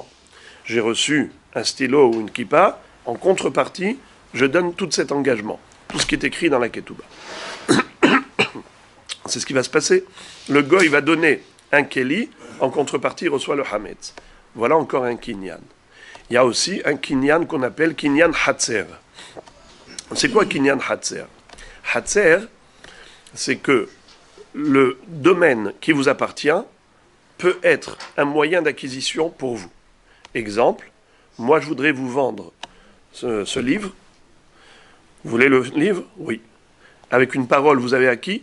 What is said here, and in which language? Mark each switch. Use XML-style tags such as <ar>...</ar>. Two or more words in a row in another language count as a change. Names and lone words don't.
<fr>J'ai reçu un stylo ou une kippa, en contrepartie, je donne tout cet engagement, tout ce qui est écrit dans la ketouba. C'est ce qui va se passer. Le goy va donner un keli, en contrepartie, il reçoit le hametz. Voilà encore un kinyan. Il y a aussi un kinyan qu'on appelle</fr> <he>קניין חצר.</he> <fr>C'est quoi</fr> <he>קניין חצר?</he> <fr>Hatzer, c'est que le domaine qui vous appartient peut être un moyen d'acquisition pour vous. Exemple, moi je voudrais vous vendre ce livre. Vous voulez le livre? Oui. Avec une parole, vous avez acquis?</fr>